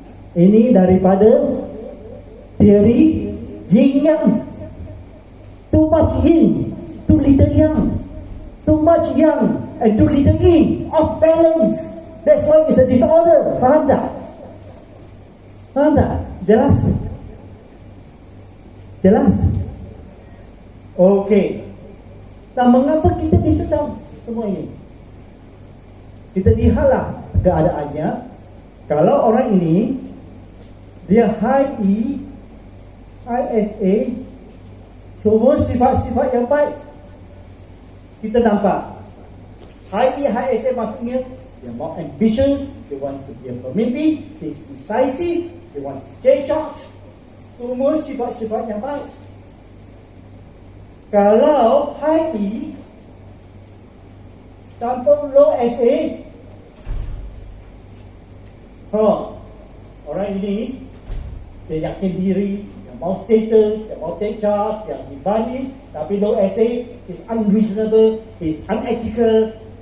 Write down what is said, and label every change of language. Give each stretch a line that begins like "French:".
Malay: Ini daripada teori yin yang.
English: Too much yin, too little yang. Too much yang and too little yin, off balance. That's why it's a disorder.
Malay: Faham tak? Jelas? Okey. Dan mengapa kita bisa tahu semua ini? Kita lihatlah keadaannya. Kalau orang ini dia high E, high SA, semua sifat-sifat yang baik kita nampak.
English: High E, high SA
Malay: maksudnya dia
English: more ambitious, dia wants to be a pemimpin, dia is decisive, dia wants to take charge.
Malay: Semua sifat-sifat yang baik. Kalau high E tanpa low SA, orang ini dia yakin diri, dia mau status, dia mau take charge, dia berani, tapi
English: low SA is unreasonable, is unethical.